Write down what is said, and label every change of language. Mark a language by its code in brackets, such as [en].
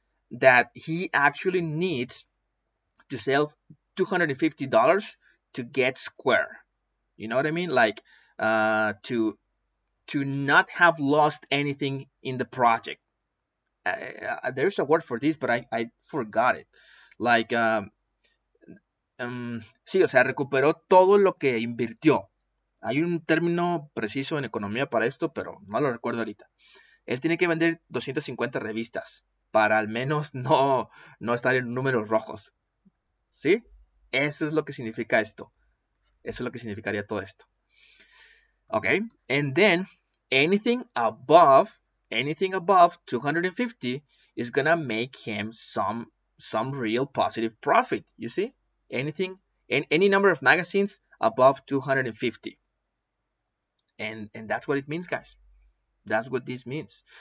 [en] That he actually needs to sell $250 to get square. You know what I mean? Like to not have lost anything in the project. There's a word for this, but I forgot it. [es] Like sí, o sea, recuperó todo lo que invirtió. Hay un término preciso en economía para esto, pero no lo recuerdo ahorita. Él tiene que vender 250 revistas para al menos no estar en números rojos. ¿Sí? Eso es lo que significa esto. Eso es lo que significaría todo esto. [en] Okay, and then anything above 250 is gonna make him some real positive profit. You see, any number of magazines above 250, and that's what it means, guys. That's what this means.